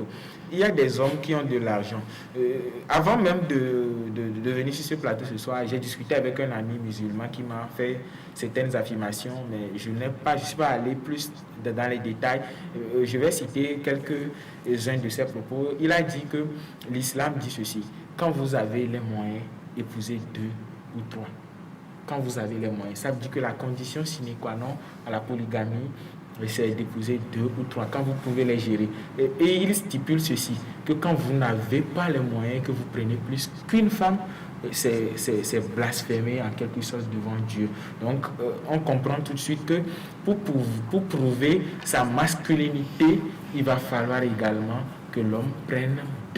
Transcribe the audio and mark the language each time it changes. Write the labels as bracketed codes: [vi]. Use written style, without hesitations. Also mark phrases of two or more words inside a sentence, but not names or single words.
[fr] Il y a des hommes qui ont de l'argent. Avant même de venir sur ce plateau ce soir, j'ai discuté avec un ami musulman qui m'a fait certaines affirmations, mais je ne suis pas allé plus dans les détails. Je vais citer quelques-uns de ses propos. Il a dit que l'islam dit ceci: quand vous avez les moyens, épousez 2 ou 3. Quand vous avez les moyens, ça veut dire que la condition [la] sine qua non [fr] à la polygamie, c'est d'épouser 2 ou 3 quand vous pouvez les gérer. Et il stipule ceci, que quand vous n'avez pas les moyens, que vous prenez plus qu'une femme, c'est blasphémer en quelque sorte devant Dieu. Donc on comprend tout de suite que pour prouver sa masculinité, il va falloir également que l'homme prenne 2.